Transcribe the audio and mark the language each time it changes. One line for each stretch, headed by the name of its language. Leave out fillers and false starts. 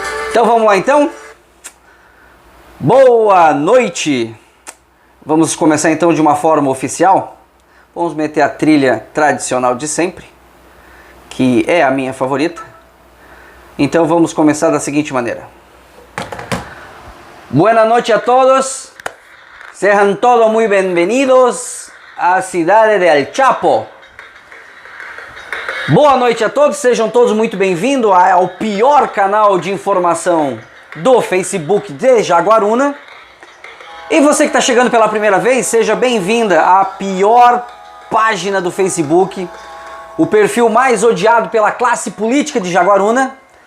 Portuguese: Então vamos lá então? Boa noite! Vamos começar então de uma forma oficial. Vamos meter a trilha tradicional de sempre, que é a minha favorita. Então vamos começar da seguinte maneira.
Spanish: Buenas noches a todos.
Portuguese: Sejam todos
Spanish: muy bienvenidos
Portuguese: à cidade de El Chapo. Boa noite a todos, sejam todos muito bem-vindos ao pior canal de informação do Facebook de Jaguaruna. E você que está chegando pela primeira vez, seja bem-vinda à pior página do Facebook, o perfil mais odiado pela classe política de Jaguaruna.